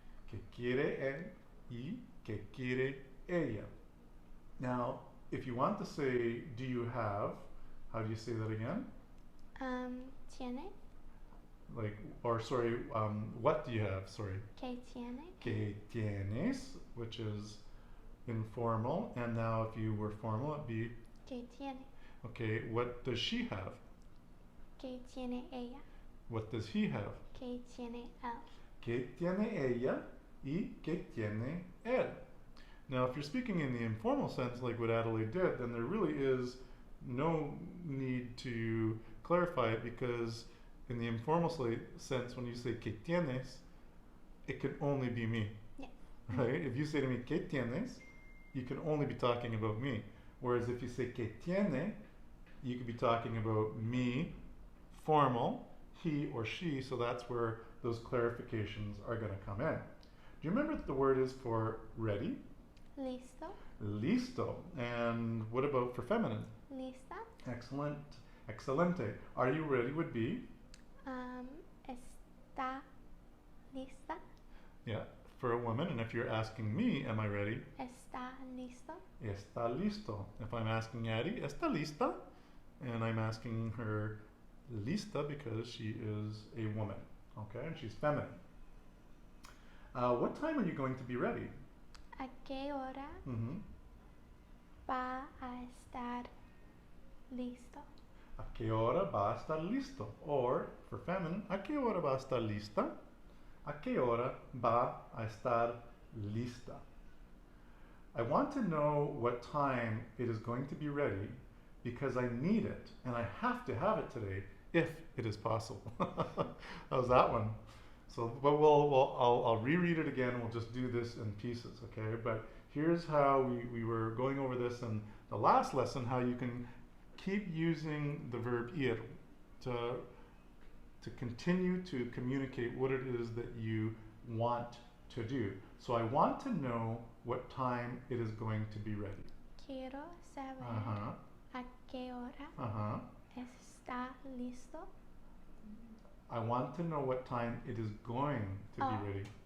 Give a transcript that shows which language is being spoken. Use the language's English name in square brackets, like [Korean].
[Spanish] ¿Qué quiere él y qué quiere ella? [English] Now, if you want to say, do you have, how do you say that again? [Spanish] ¿Tiene? [English] Like, or sorry, what do you have? Sorry. [Spanish] ¿Qué tiene? ¿Qué tienes? [English] Which is informal. And now if you were formal, it'd be, [Spanish] ¿Qué tiene? [English] okay, what does she have? [Spanish] ¿Qué tiene ella? [English] What does he have? [Spanish] ¿Qué tiene él? ¿Qué tiene ella y qué tiene él? [English] Now, if you're speaking in the informal sense, like what Adelaide did, then there really is no need to clarify it, because in the informal sense, when you say [Spanish] ¿qué tienes?, [English] it can only be me. Yeah. Right? If you say to me [Spanish] ¿qué tienes?, [English] you can only be talking about me. Whereas if you say [Spanish] ¿qué tiene?, [English] you could be talking about me, formal, he or she, so that's where those clarifications are going to come in. Do you remember what the word is for ready? [Spanish] ¿Listo? Listo. [English] And what about for feminine? [Spanish] ¿Lista? [English] Excellent. [Spanish] Excelente. [English] Are you ready would be? [Spanish] ¿Está lista? [English] Yeah, for a woman. And if you're asking me, am I ready? [Spanish] ¿Está listo? Está listo. [English] If I'm asking Addie, [Spanish] está lista? [English] And I'm asking her lista because she is a woman. Okay, and she's feminine. What time are you going to be ready? [Spanish] ¿A qué hora va a estar listo? ¿A qué hora va a estar listo? [English] Or, for feminine, [Spanish] ¿a qué hora va a estar lista? ¿A qué hora va a estar lista? [English] I want to know what time it is going to be ready because I need it and I have to have it today if it is possible. How's that one? So, but I'll reread it again. We'll just do this in pieces, okay? But here's how we were going over this in the last lesson, how you can keep using the verb ir to continue to communicate what it is that you want to do. So I want to know what time it is going to be ready. [Spanish] Quiero saber a qué hora está listo. [English] I want to know what time it is going to be ready.